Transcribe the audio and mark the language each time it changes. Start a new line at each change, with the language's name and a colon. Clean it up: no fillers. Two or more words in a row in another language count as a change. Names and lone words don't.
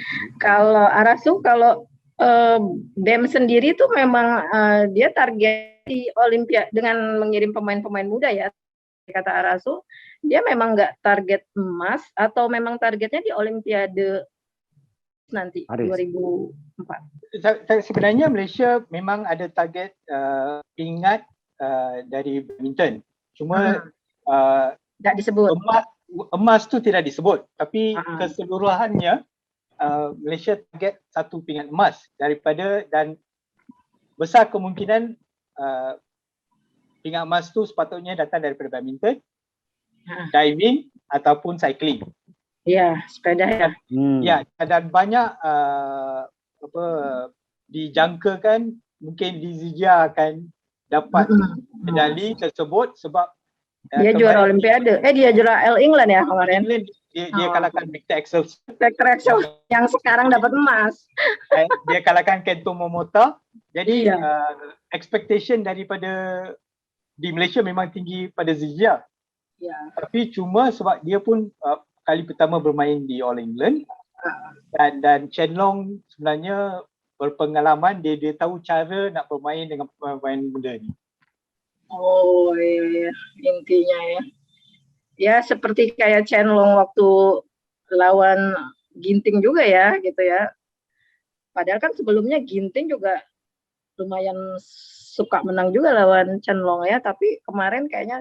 Indonesian: Kalau Arasu, kalau BEM sendiri tuh memang dia target di Olimpiade dengan mengirim pemain-pemain muda ya. Kata Arasu, dia memang nggak target emas atau memang targetnya di Olimpiade nanti Paris. 2004.
Malay: Sebenarnya Malaysia memang ada target pingat dari badminton. Cuma nggak disebut. Emas tu tidak disebut, tapi keseluruhannya Malaysia target 1 pingat emas daripada, dan besar kemungkinan pingat emas tu sepatutnya datang daripada badminton, diving ataupun cycling.
Indonesian: Ya, sepeda ya.
Malay: Ya, dan banyak dijangkakan mungkin Dizia akan dapat medali tersebut sebab dia juara Olimpiade. Dia juara All England ya kemarin. Dia kalahkan Victor Axel yang sekarang dapat emas. Dia kalahkan Kento Momota. Jadi expectation daripada di Malaysia memang tinggi pada Zizia. Ya. Tapi cuma sebab dia pun kali pertama bermain di All England dan Chen Long sebenarnya berpengalaman, dia tahu cara nak bermain dengan pemain muda ni.
Indonesian: Oh iya, intinya ya. Ya seperti kayak Chen Long waktu lawan Ginting juga ya gitu ya. Padahal kan sebelumnya Ginting juga lumayan suka menang juga lawan Chen Long ya, tapi kemarin kayaknya